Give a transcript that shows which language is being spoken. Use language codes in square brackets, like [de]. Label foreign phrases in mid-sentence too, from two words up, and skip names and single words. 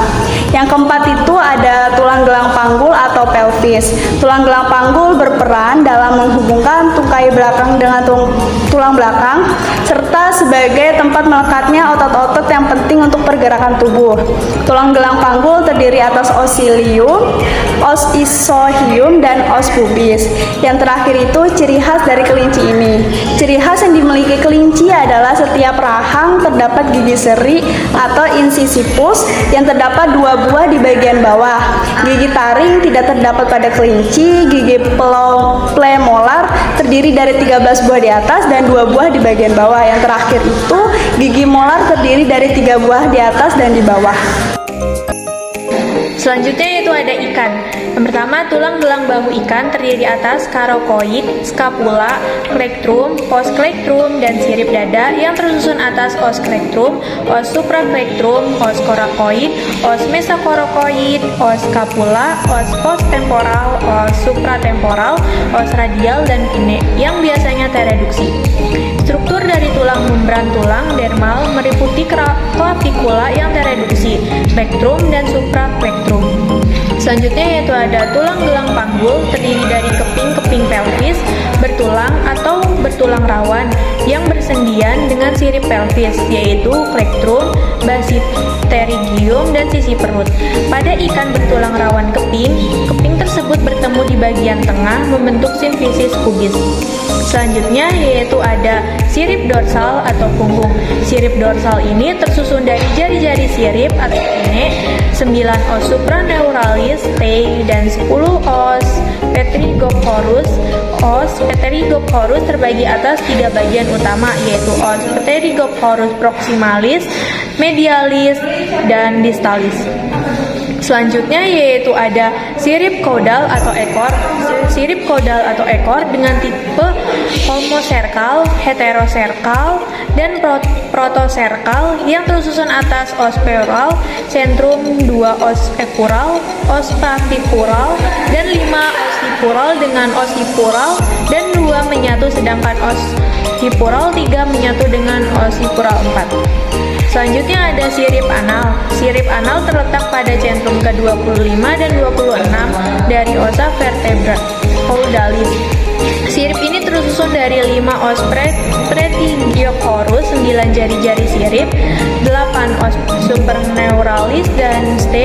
[id] Yang keempat itu ada tulang gelang panggul atau pelvis. Tulang gelang panggul berperan dalam menghubungkan tungkai belakang dengan tulang belakang, serta sebagai tempat melekatnya otot-otot yang penting untuk pergerakan tubuh. Tulang gelang panggul terdiri atas os cilium, os isohium, dan os pubis. Yang terakhir itu ciri khas dari kelinci ini. Ciri khas yang dimiliki kelinci adalah setiap rahang terdapat gigi seri atau incisipus yang terdapat 2 buah di bagian bawah. Gigi taring tidak terdapat pada kelinci. Gigi premolar terdiri dari 13 buah di atas dan 2 buah di bagian bawah. Yang terakhir itu gigi molar terdiri dari 3 buah di atas dan di bawah. Selanjutnya yaitu ada ikan. Yang pertama, tulang gelang bahu ikan terdiri atas karokoid, skapula, klektrum, os klektrum, dan sirip dada yang tersusun atas os klektrum, os supraklektum, os korakoid, os mesakorokoid, os skapula, os posttemporal, os supratemporal, os radial, dan kine yang biasanya tereduksi. Struktur dari tulang membran tulang dermal meliputi klavikula yang tereduksi, plektrum, dan supraplektum. Selanjutnya yaitu ada tulang gelang panggul terdiri dari keping-keping pelvis bertulang atau bertulang rawan yang bersendian dengan sirip pelvis, yaitu klektrum, basipterygium, dan sisi perut. Pada ikan bertulang rawan keping, keping tersebut bertemu di bagian tengah membentuk simfisis pubis. Selanjutnya yaitu ada sirip dorsal atau punggung. Sirip dorsal ini tersusun dari jari-jari sirip atau kine, 9 os supraneuralis, T, dan 10 os pterygophorus. Os pterygophorus terbagi atas 3 bagian utama, yaitu os pterygophorus proximalis, medialis, dan distalis. Selanjutnya yaitu ada sirip caudal atau ekor. Sirip caudal atau ekor dengan tipe homoserkal, heteroserkal, dan protoserkal yang tersusun atas os peroral, sentrum, 2 os epural, os clavicural, dan 5 os hipural dengan os hipural, dan 2 menyatu, sedangkan os hipural 3 menyatu dengan os hipural 4. Selanjutnya ada sirip anal. Sirip anal terletak pada centrum ke-25 dan 26 dari ossa vertebra caudalis. Sirip ini tersusun dari 5 os pterygophorus, 9 jari-jari sirip, 8 os superneuralis, dan stay.